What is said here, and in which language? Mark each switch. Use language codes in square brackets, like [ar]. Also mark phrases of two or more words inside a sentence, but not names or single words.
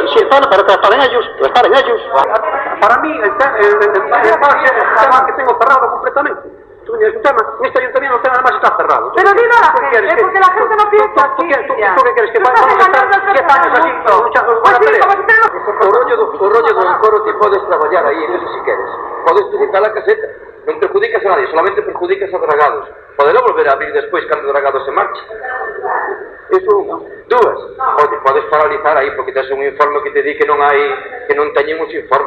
[es] Sí, para que las paren ellos, que las paren ellos. Para mí, el envase es un tema que tengo cerrado completamente. Tú me entiendes, un tema, en este ayuntamiento el tema además está cerrado. Pero dime a la gente, porque la gente no piensa así. ¿Tú qué quieres? ¿Que vamos a estar 10 años así luchando por la pelea? [gl] O rollo do encoro ti podes traballar aí, eso si queres. Podes utilizar a caseta. Non [es] perjudicas a nadie, solamente perjudicas a dragados. [gl] Podelo volver a abrir despois cando o dragado se marche. Eso unha. Dúas. Podes paralizar aí porque tes un informe que te di que non teñen os informes.